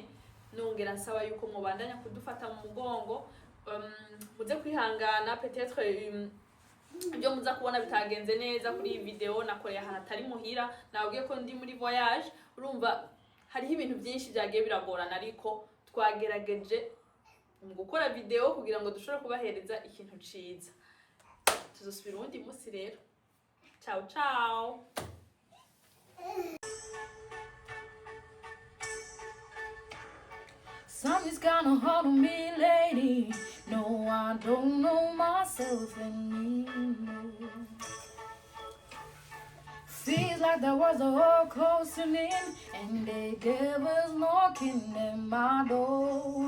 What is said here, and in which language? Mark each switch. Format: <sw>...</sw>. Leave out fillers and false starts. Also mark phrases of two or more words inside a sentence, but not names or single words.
<rn>Nongera nsaba yuko mubandanya kudufata mu mugongo, muze kwihangana peut-être ibyo muza kubona bitagenze neza kuri iyi video nakoreye ahantu atari muhira, nabwiye ko ndi muri voyage. Urumva hariho ibintu byinshi byagiye biragorana, ariko twagerageje mu gukora video kugira ngo dushobore kubahereza ikintu ciza. Tuzosubira undi munsi rero.</rn> <it>Ciao ciao.</it> <en>Something's kinda hard on me, lady. No, I don't know myself anymore. Feels like there was a hole closing in, and the devil's knocking at my door.</en>